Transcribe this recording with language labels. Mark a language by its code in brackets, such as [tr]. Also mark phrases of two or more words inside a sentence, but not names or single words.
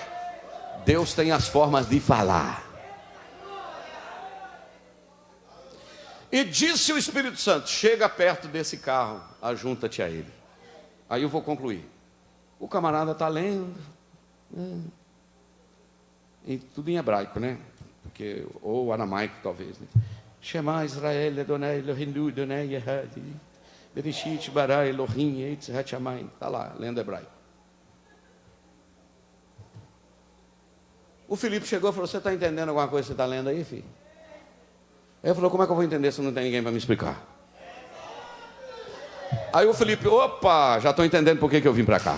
[pt] Deus tem as formas de falar. E disse o Espírito Santo: chega perto desse carro, ajunta-te a ele. Aí eu vou concluir. O camarada está lendo, e tudo em hebraico, né? Porque, ou aramaico talvez, né? [he] שמע ישראל אדוני אלוהינו אדוני אחד בראשית ברא אלוהים את השמים. [pt] Está lá, lendo hebraico. O Felipe chegou e falou: você está entendendo alguma coisa que você está lendo aí, filho? Aí ele falou: como é que eu vou entender se não tem ninguém para me explicar? Aí o Felipe: opa, já estou entendendo por que eu vim para cá.